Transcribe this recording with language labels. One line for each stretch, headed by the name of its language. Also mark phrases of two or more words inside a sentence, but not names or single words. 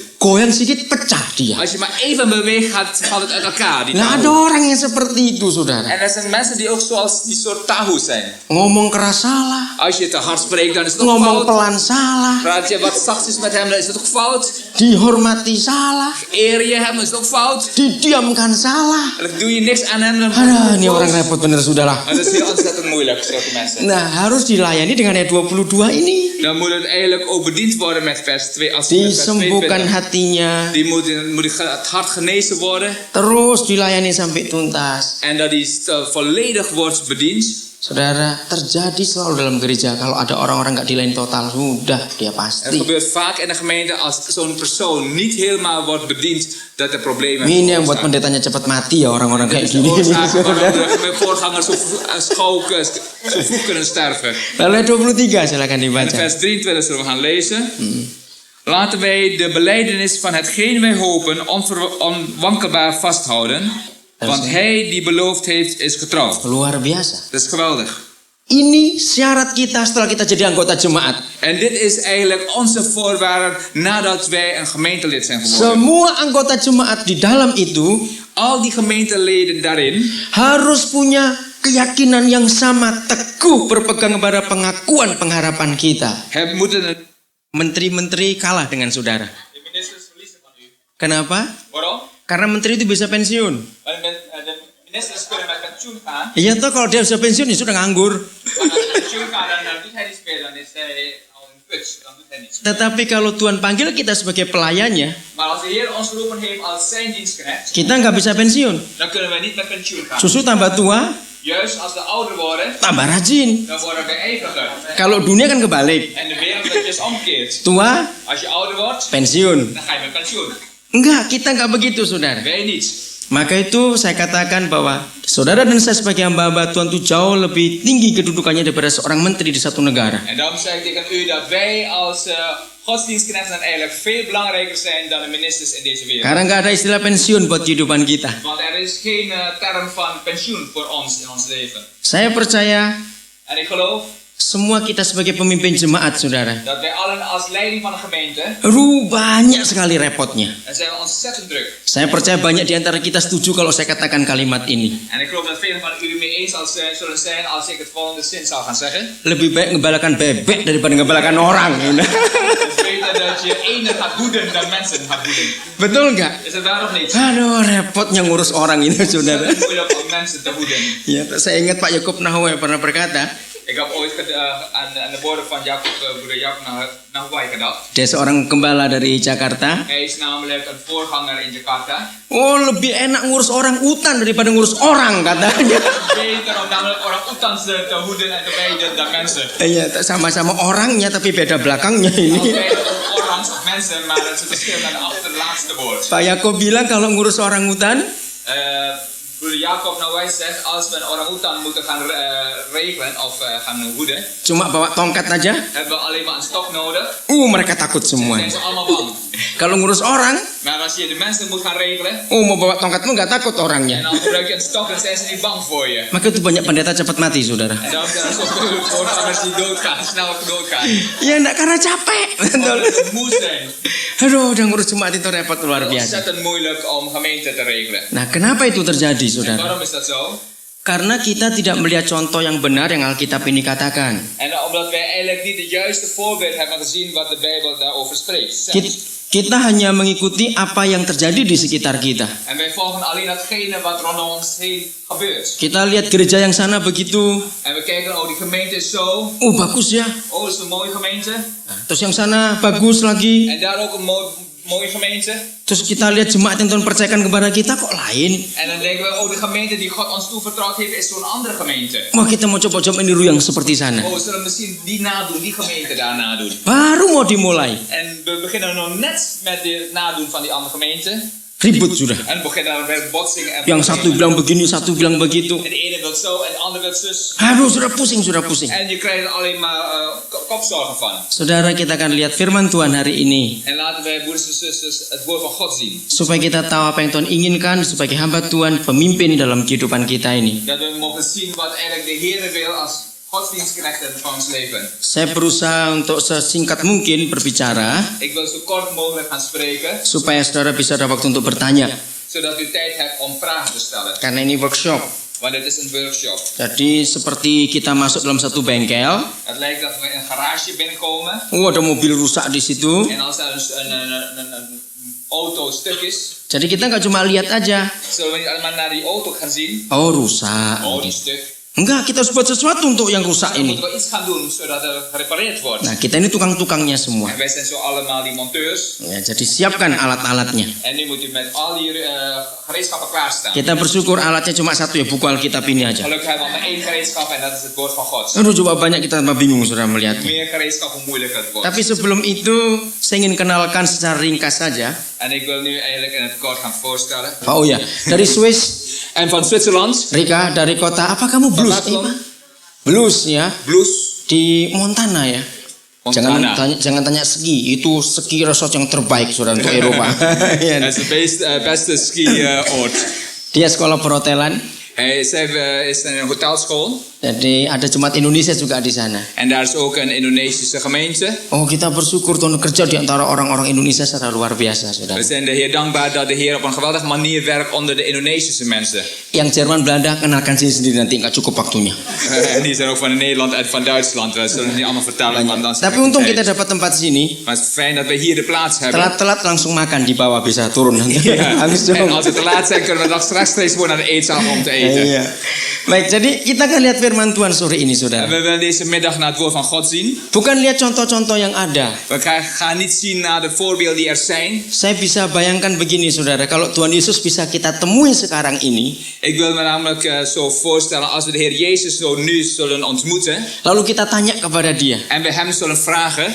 Indonesian: Goyang sedikit pecah dia.
Dutch: Als je maar even beweegt, valt het uit elkaar. Die
Indonesian: Nggak ada tahu. orang yang seperti itu, saudara.
Dutch: En er zijn mensen die ook zoals die soort tahu zijn.
Indonesian: Ngomong keras salah,
Dutch: Als je te hard spreekt, dan is het ook
Indonesian: ngomong
Dutch: fout.
Indonesian: pelan salah,
Dutch: Praat je wat zachtjes met hem, dan is het ook fout.
Indonesian: dihormati salah,
Dutch: Eer je hem, is het ook fout.
Indonesian: didiamkan salah.
Dutch: En dan doe je niks aan hem, dan
Indonesian: Aduh, ini orang repot bener, saudara.
Dutch: Maar dat is heel ontzettend moeilijk, zulke mensen.
Indonesian: Nah, harus dilayani dengan ayat 22 ini.
Dutch: Dan moet het eigenlijk ook bediend worden met vers 2. Als vers
Indonesian: Disembuhkan
Dutch: 22.
Indonesian: hatinya,
Dutch: Die moet het hart genezen worden.
Indonesian: terus dilayani sampai tuntas.
Dutch: En dat die volledig wordt bediend.
Indonesian: Saudara, terjadi selalu dalam gereja kalau ada orang-orang nggak dilayani total, sudah dia
Dutch: Het
Indonesian: pasti.
Dutch: gebeurt vaak in de gemeente als zo'n persoon niet helemaal wordt bediend, dat er problemen
Indonesian: Ini yang buat
Dutch: ontstaan.
Indonesian: pendetanya cepat mati ya orang-orang
Dutch: Dit
Indonesian: kayak
Dutch: is de
Indonesian: gini.
Dutch: oorzaak waarom de voorgangers zo vroeg kunnen sterven.
Indonesian: Lalu ayat 23 silakan
Dutch: In
Indonesian: dibaca.
Dutch: vers 23 zullen we gaan lezen. Laten wij de belijdenis van hetgeen wij hopen onwankelbaar vasthouden. Want hij die beloofd heeft is getrouw.
Indonesian: Luar biasa.
Dutch: Dat is geweldig.
Indonesian: Ini syarat kita setelah kita jadi anggota jemaat.
Dutch: En dit is eigenlijk onze voorwaarde nadat wij een gemeentelid zijn geworden.
Indonesian: Semua anggota jemaat di dalam itu
Dutch: Al die gemeenteleden daarin
Indonesian: harus punya keyakinan yang sama, teguh berpegang kepada pengakuan pengharapan kita.
Dutch: moeten het.
Indonesian: Menteri-menteri kalah dengan saudara.
Dutch: De ministers verliezen van u.
Indonesian: Kenapa?
Dutch: Waarom?
Indonesian: Karena menteri itu bisa pensiun.
Dutch: De ministers kunnen met pensioen gaan.
Indonesian: Iya toh kalau dia sudah pensiun ya sudah nganggur.
Dutch: Maar als hij met pensioen gaat, dan doet hij niet meer. Dan is hij al een futs. Dan doet hij niets.
Indonesian: Tetapi kalau Tuhan panggil kita sebagai pelayannya,
Dutch: Maar als de Heer ons geroepen heeft als zijn dienstknecht,
Indonesian: kita nggak bisa pensiun.
Dutch: dan kunnen wij niet met pensioen gaan.
Indonesian: Susu tambah tua,
Dutch: Juist als we ouder worden,
Indonesian: tambah rajin.
Dutch: dan worden we ijveriger.
Indonesian: Kalau dunia kan kebalik.
Dutch: En de wereld is dus omgekeerd.
Indonesian: Tua,
Dutch: Als je ouder wordt,
Indonesian: pensiun.
Dutch: dan ga je met pensioen.
Indonesian: Enggak, kita enggak begitu, saudara.
Dutch: Wij niet.
Indonesian: Maka itu saya katakan bahwa saudara dan saya sebagai hamba Tuhan itu jauh lebih tinggi kedudukannya daripada seorang menteri di satu negara.
Dutch: En daarom zeg ik tegen u dat wij als godsdienstknechten eigenlijk veel belangrijker zijn dan de ministers in deze wereld.
Indonesian: Karena nggak ada istilah pensiun buat kehidupan kita.
Dutch: Want er is geen term van pensioen voor ons in ons leven.
Indonesian: Saya percaya
Dutch: En ik geloof
Indonesian: semua kita sebagai pemimpin jemaat, saudara,
Dutch: dat wij allen als leiding van een gemeente,
Indonesian: banyak sekali repotnya.
Dutch: dan zijn we ontzettend druk.
Indonesian: Saya percaya banyak di antara kita setuju kalau saya katakan kalimat ini.
Dutch: En ik geloof dat velen van u mee eens zullen zijn als ik het volgende zin zou gaan zeggen.
Indonesian: Lebih baik ngebalakan bebek daripada ngebalakan orang.
Dutch: Het is beter dat je ene gaat hoeden dan mensen gaat hoeden.
Indonesian: Betul nggak?
Dutch: Is het waar of niet?
Indonesian: Aduh, repotnya ngurus orang ini, saudara.
Dutch: Het is moeilijk om mensen te hoeden.
Indonesian: Ya, saya ingat Pak Yakub Nahway pernah berkata,
Dutch: Ik heb ooit aan de woorden van broeder Jacob Nahway gedacht.
Indonesian: dia seorang gembala dari Jakarta.
Dutch: Hij is namelijk een voorganger in Jakarta.
Indonesian: Oh, lebih enak ngurus orang utan daripada ngurus orang, katanya.
Dutch: Beter om namelijk orang-utans te hoeden en te wijden dan mensen.
Indonesian: Iya, sama-sama orangnya tapi beda belakangnya ini.
Dutch: Beter orangs of mensen, maar het is een verschil aan de achterlaatste woord.
Indonesian: Pak Yakub bilang kalau ngurus orang utan,
Dutch: Broeder Jacob Nahway zegt, als we een orang-utan moeten gaan regelen of gaan hoeden,
Indonesian: cuma bawa tongkat aja.
Dutch: hebben we alleen maar een stok nodig.
Indonesian: Mereka takut semua.
Dutch: Zijn ze allemaal bang.
Indonesian: Kalau ngurus orang,
Dutch: Maar als je de mensen moet gaan regelen,
Indonesian: mau bawa tongkatmu nggak takut
Dutch: en
Indonesian: orangnya.
Dutch: dan gebruik je een stok, dan zijn ze niet bang voor je.
Indonesian: Maka itu banyak pendeta cepat mati, saudara.
Dutch: En daarom zijn er zoveel voorgangers die doodgaan, snel doodgaan.
Indonesian: Ya enggak, karena capek.
Dutch: Omdat ze moe zijn.
Indonesian: Aduh, udah ngurus jemaat itu repot luar
Dutch: Het is
Indonesian: biasa.
Dutch: ontzettend moeilijk om gemeente te regelen.
Indonesian: Nah, kenapa itu terjadi,
Dutch: En
Indonesian: saudara?
Dutch: waarom is dat zo?
Indonesian: Karena kita tidak melihat contoh yang benar yang Alkitab ini katakan.
Dutch: En omdat wij eigenlijk niet het juiste voorbeeld hebben gezien wat de Bijbel daarover spreekt.
Indonesian: Kita hanya mengikuti apa yang terjadi di sekitar kita.
Dutch: En wij volgen alleen datgene wat rondom ons heen gebeurt.
Indonesian: Kita lihat gereja yang sana begitu.
Dutch: En we kijken, oh die gemeente is zo.
Indonesian: Bagus ya.
Dutch: Oh, dat is een mooie gemeente.
Indonesian: Terus yang sana bagus lagi.
Dutch: En daar ook een mooie gemeente.
Indonesian: Terus kita lihat jemaat yang Tuhan percayakan kepada kita kok lain.
Dutch: En dan denken we, oh de gemeente die God ons toevertrouwd heeft is zo'n andere gemeente.
Indonesian: Wah, kita mau coba-coba meniru yang seperti sana.
Dutch: Oh, we zullen misschien die nadoen, die gemeente daar nadoen.
Indonesian: Baru mau dimulai.
Dutch: En we beginnen nog net met het nadoen van die andere gemeente.
Indonesian: Ribut sudah.
Dutch: En we beginnen dan met botsingen. En
Indonesian: Yang satu bilang begini, satu bilang begitu.
Dutch: En de ene wil zo en de ander wil zus.
Indonesian: Aduh, sudah pusing, sudah pusing.
Dutch: En je krijgt er alleen maar kopzorgen van.
Indonesian: Saudara, kita akan lihat firman Tuhan hari ini.
Dutch: En laten wij, broeders en zusters, het woord van God zien.
Indonesian: Supaya kita tahu apa yang Tuhan inginkan sebagai hamba Tuhan, pemimpin dalam kehidupan kita ini.
Dutch: Dat we mogen zien wat eigenlijk de Heer wil als godsdienstknechten van ons leven.
Indonesian: Saya berusaha untuk sesingkat mungkin berbicara,
Dutch: Ik wil zo kort mogelijk gaan spreken,
Indonesian: supaya saudara bisa ada waktu untuk bertanya.
Dutch: zodat u tijd hebt om vragen te stellen.
Indonesian: Karena ini workshop.
Dutch: Want het is een workshop.
Indonesian: Jadi seperti kita masuk dalam satu bengkel.
Dutch: Het lijkt dat we in een garage binnenkomen.
Indonesian: Ada mobil rusak di situ.
Dutch: En als er een auto stuk is,
Indonesian: Jadi kita nggak cuma lihat aja.
Dutch: zullen we niet allemaal naar die auto gaan zien.
Indonesian: Oh, rusak.
Dutch: Oh, die stuk.
Indonesian: Enggak, kita harus buat sesuatu untuk yang rusak
Dutch: Dan
Indonesian: ini.
Dutch: moeten we iets gaan doen zodat er gerepareerd wordt.
Indonesian: Nah, kita ini tukang-tukangnya semua.
Dutch: En wij zijn zo allemaal die monteurs.
Indonesian: Ya, jadi siapkan alat-alatnya.
Dutch: En nu moet u met al die gereedschappen klaarstaan.
Indonesian: Kita bersyukur alatnya cuma satu ya, buku Alkitab ini aja.
Dutch: Gelukkig hebben we maar één gereedschap en dat is het woord van God.
Indonesian: Aduh, coba banyak kita tambah bingung saudara melihatnya.
Dutch: Meer gereedschap, hoe moeilijker het wordt.
Indonesian: Tapi sebelum itu, saya ingin kenalkan secara ringkas saja.
Dutch: En ik wil nu eigenlijk in het kort gaan voorstellen.
Indonesian: Oh ya, dari Swiss,
Dutch: En van Zwitserland,
Indonesian: Rika, dari kota apa kamu blues? Duitsland, Blues ya, blues, di Montana ya. Montana. Jangan tanya ski, itu
English: ski resort
Indonesian: yang terbaik saudara untuk Eropa. Ya.
Dutch: Dat is de beste ski-oord.
Indonesian: Dia sekolah perhotelan.
Dutch: Zij is in een hotelschool.
Indonesian: Jadi ada jemaat Indonesia juga di sana.
Dutch: En daar is ook een Indonesische gemeente.
Indonesian: Oh, kita bersyukur Tuhan kerja di antara orang-orang Indonesia secara luar biasa, saudara.
Dutch: We zijn de Heer dankbaar dat de Heer op een geweldige manier werkt onder de Indonesische mensen.
Indonesian: Yang Jerman, Belanda, kenalkan sini sendiri nanti, nggak cukup waktunya.
Dutch: En die zijn ook van Nederland en van Duitsland. We zullen het niet allemaal vertellen, want dan is het
Indonesian: Tapi untung
Dutch: tijd.
Indonesian: kita dapat tempat sini.
Dutch: Maar het is fijn dat we hier de plaats hebben.
Indonesian: Telat-telat langsung makan di bawah, bisa turun nanti.
Dutch: Ja.
Indonesian: Langsung.
Dutch: En als we te laat zijn, kunnen we nog rechtstreeks gewoon naar de eetzaal om te eten.
Indonesian: Iya. Baik, jadi kita akan lihat firman Tuhan sore ini,
Dutch: En
Indonesian: saudara.
Dutch: we willen deze middag naar het woord van God zien.
Indonesian: Bukan lihat contoh-contoh yang ada.
Dutch: We gaan niet zien naar de voorbeelden die er zijn.
Indonesian: Saya bisa bayangkan begini, saudara. Kalau Tuhan Yesus bisa kita temui sekarang ini,
Dutch: Ik wil me namelijk zo voorstellen als we de Heer Jezus zo nu zullen ontmoeten.
Indonesian: lalu kita tanya kepada dia,
Dutch: En we hem zullen vragen.